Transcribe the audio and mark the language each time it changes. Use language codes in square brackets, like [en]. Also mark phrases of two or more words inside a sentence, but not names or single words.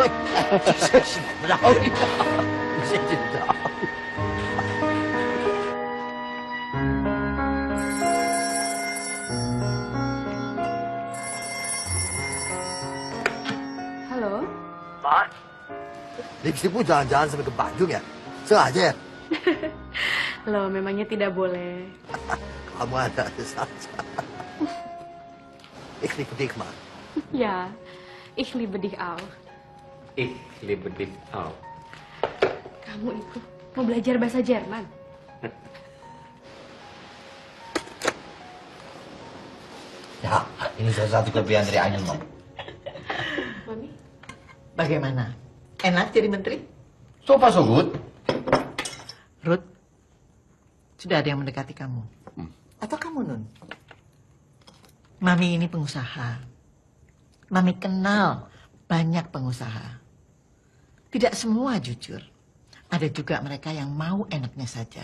[id] Halo? Pak. Lipstikmu jangan-jangan sampai ke Bandung ya? Sengaja ya? Loh, memangnya tidak boleh. Kamu ada saja. [de] Ich liebe dich, Ma. Ya, ich liebe dich auch. Ich liebe dich auch. [id] Kamu itu mau belajar bahasa Jerman? Ya, ini salah satu kelebihan dari Ainun, Mom. Mami, bagaimana? Enak jadi menteri? [en] So far so good. [id] Ruth, sudah ada yang mendekati kamu? Atau kamu, Nun? Mami ini pengusaha. Mami kenal banyak pengusaha. Tidak semua jujur. Ada juga mereka yang mau enaknya saja.